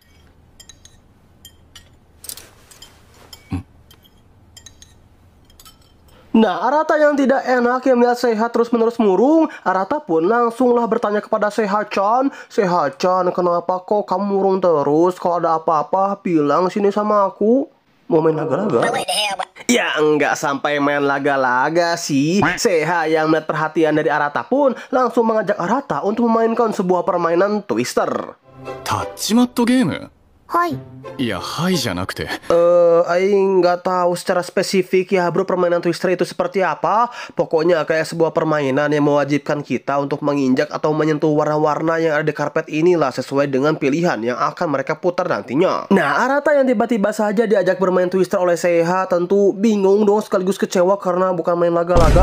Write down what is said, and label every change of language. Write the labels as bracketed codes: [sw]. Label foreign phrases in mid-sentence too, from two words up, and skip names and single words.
[id] Nah, Arata yang tidak enak yang melihat Seha terus-menerus murung, Arata pun langsunglah bertanya kepada Seha-chan, "Seha-chan, kenapa kok kamu murung terus? Kalau ada apa-apa, bilang sini sama aku." Mau main laga-laga? Ya enggak sampai main laga-laga sih. Seha yang melihat perhatian dari Arata pun langsung mengajak Arata untuk memainkan sebuah permainan Twister. [ja] タッチマットゲーム？はい。いや、はいじゃなくて。 [id] Aing nggak tahu secara spesifik ya bro permainan Twister itu seperti apa. Pokoknya kayak sebuah permainan yang mewajibkan kita untuk menginjak atau menyentuh warna-warna yang ada di karpet inilah sesuai dengan pilihan yang akan mereka putar nantinya. Nah, Arata yang tiba-tiba saja diajak bermain Twister oleh Seha tentu bingung dong sekaligus kecewa karena bukan main laga-laga.